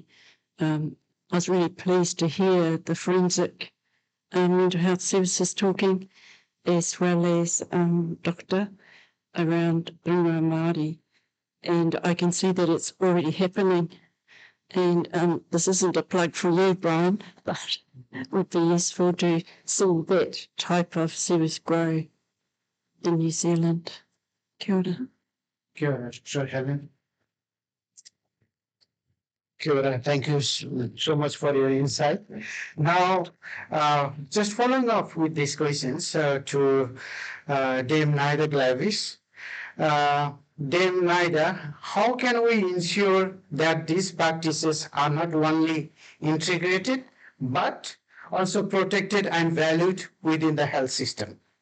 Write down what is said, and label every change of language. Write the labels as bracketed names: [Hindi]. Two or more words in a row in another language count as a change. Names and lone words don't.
[English] I was really pleased to hear the forensic mental health services talking, as well as doctor around Runga Māori. And I can see that it's already happening. And this isn't a plug for you, Brian, but it would be useful to see that type of service grow in New Zealand. [Māori] Kia ora. Kia ora, Dr. Helen. Kia ora. [English] Thank you so much for your insight. Now, just following up with these questions to Dame Nida Gladys. Dame Nida, how can we ensure that these practices are not only integrated, but also protected and valued within the health system?